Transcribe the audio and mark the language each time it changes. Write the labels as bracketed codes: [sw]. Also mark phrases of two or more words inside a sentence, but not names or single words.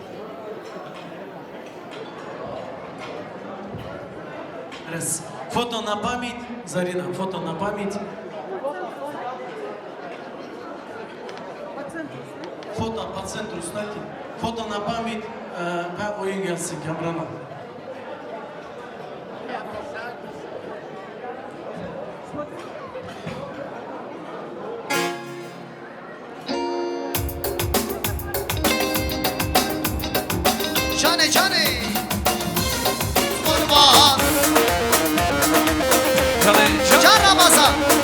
[ru] Раз. Фото на память. Зарина, фото на память. Фото по центру ставьте. Фото на память. [tr] Ve oyun gelsin Kamran'a. Cane cane kurban Can Ramazan